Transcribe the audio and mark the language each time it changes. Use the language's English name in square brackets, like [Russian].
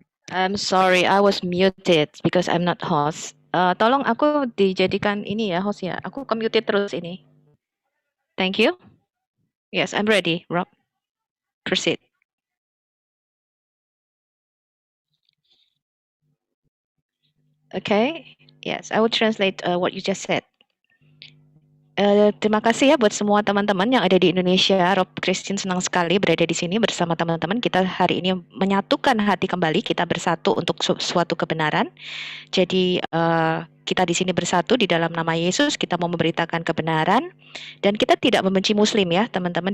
[English] I'm sorry, I was muted because I'm not host. [Indonesian] Tolong aku dijadikan ini ya host ya. Aku ke-muted terus ini. [English] Thank you. Yes, I'm ready, Rob. Proceed. Okay. Yes, I will translate what you just said. [Indonesian] Terima kasih ya buat semua teman-teman yang ada di Indonesia. Rob Christian senang sekali berada di sini bersama teman-teman. Kita hari ini menyatukan hati kembali, kita bersatu untuk suatu kebenaran. Jadi kita di sini bersatu di dalam nama Yesus, kita mau memberitakan kebenaran dan kita tidak membenci Muslim ya, teman-teman.